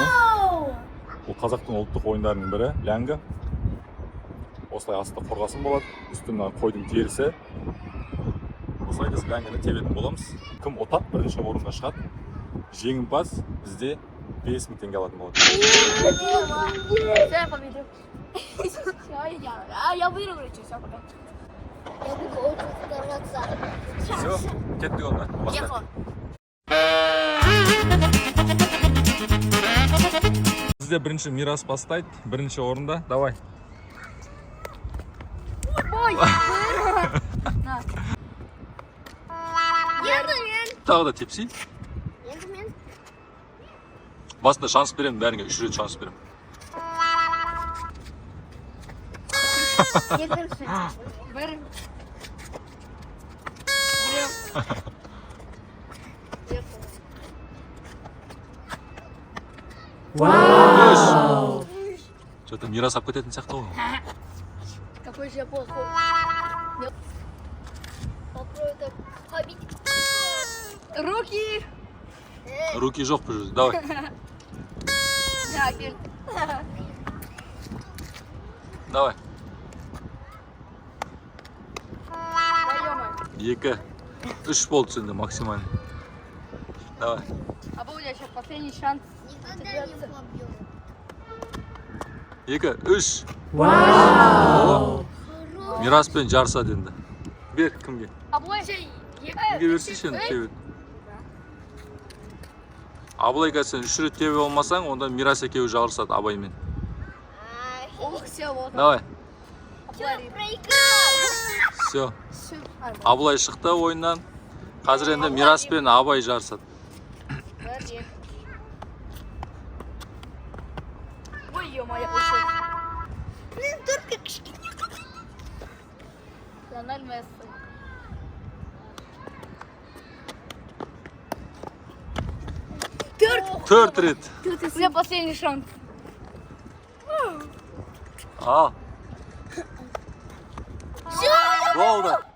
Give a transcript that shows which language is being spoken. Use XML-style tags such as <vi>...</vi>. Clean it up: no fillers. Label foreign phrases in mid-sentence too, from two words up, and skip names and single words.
<kk>Бұл қазақтың ұлттық ойындарының бірі ләңгі. Осылай астында қорғасын болады, үстінен қойдың терісі. Осылай біз ләңгіні тебетін боламыз. Кім ұтады, бірінші орынға шығады. Жеңімпаз бізде 5000 теңге алатын болады.</kk> <ru>Я выиграю, все, пока. Я буду очень стараться. Все,</ru> <kk>кеттік онда.</kk> <ru>Поехала.</ru> <kk>Бізде бірінші Мирас бастайды, бірінші орында.</kk> <ru>Давай.</ru> <kk>Ой, енді мен. Тағы да тепсей. Енді мен. Басында шанс беремін, бәріңе 3 рет шанс беремін. Екінші. Бір. Вау! Что-то Мирас алып кететін сияқты ғой.</kk> <ru>Какой же я плохой. Попробуй так побить. Руки.</ru> <kk>Руки жоқ бұл жерде. Давай. Да, кел.</kk> <ru>Давай. Ё-моё.</ru> <kk>2, 3 болды сенде максимально. Давай.</kk> <ru>А был у тебя сейчас последний шанс. Никогда не побью. 2, 3. Вау!</ru> <kk>Мираспен жарысады енді. Бер, кімге? Абылай. Кімге берсейші енді тебет. Абылайға сен 3 рет тебе болмасаң, онда Мирас екеуі жарысады Абаймен.</kk> <ru>Ох, все, вот. Давай. Все. Все.</ru> <kk>Абылай шықты ойыннан. Қазір енді Мирас пен Абай жарысады.</kk> <ru>Ой, ё-моё, ушел. Блин, только кишки. Лионель Месси.</ru> <kk>Төрт рет.</kk> <ru>У меня последний шанс.</ru> <kk>Ал. Болды.</kk>